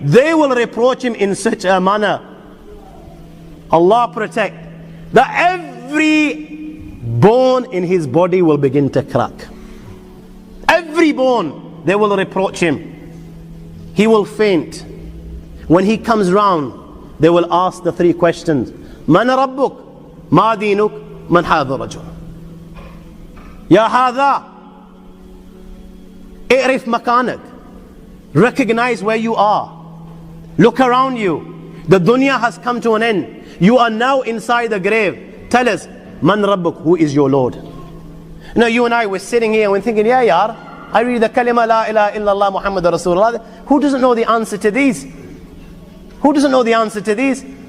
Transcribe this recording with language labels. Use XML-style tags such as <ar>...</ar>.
<en>They will reproach him in such a manner, Allah protect, that every bone in his body will begin to crack. Every bone, they will reproach him. He will faint. When he comes round, they will ask the three questions.</en> <ar>من ربك؟ ما دينك؟ من هذا الرجل؟ يا هذا اعرف مكانك.</ar> <en>Recognize where you are. Look around you. The dunya has come to an end. You are now inside the grave. Tell us, Man Rabbuk, who is your Lord? You know, you and I were sitting here and we're thinking, yeah, yar, I read the kalima la ilaha illallah Muhammad Rasulullah. Who doesn't know the answer to these? Who doesn't know the answer to these?</en>